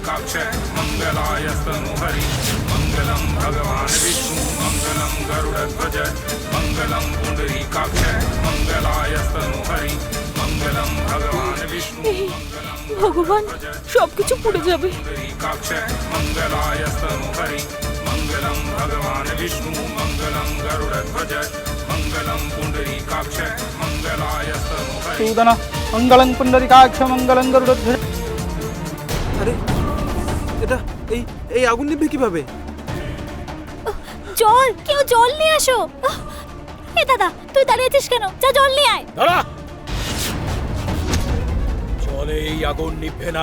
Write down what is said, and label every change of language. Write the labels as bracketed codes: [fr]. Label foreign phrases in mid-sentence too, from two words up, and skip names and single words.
[bn] ভগবান, সবকিছু পুড়ে যাবে। [sa] सूदन मंगलं पुंडरीकाक्ष मंगलं गरुडध्वज। [bn] আরে এটা এই এই আগুন নিভবে কিভাবে? জল, কেউ জল নিয়ে আসো। এ দাদা, তুই দাঁড়িয়ে আছিস কেন? যা জল নিয়ে আয়। দাঁড়া! জলে এই আগুন নিভবে না।